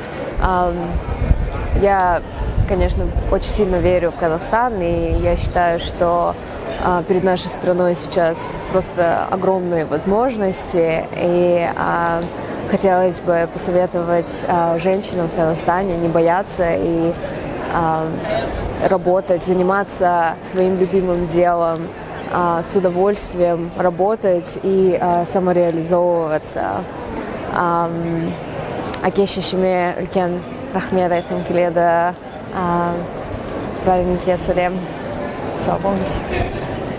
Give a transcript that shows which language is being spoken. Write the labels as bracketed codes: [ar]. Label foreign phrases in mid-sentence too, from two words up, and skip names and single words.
[ru] Я, конечно, очень сильно верю в Казахстан, и я считаю, что перед нашей страной сейчас просто огромные возможности, и хотелось бы посоветовать женщинам в Казахстане не бояться и работать, заниматься своим любимым делом, с удовольствием работать и самореализовываться. [kk] Әке шешеме үлкен рахмет айтқым келеді. Бәріңізге сәлем. Сау болыңыз.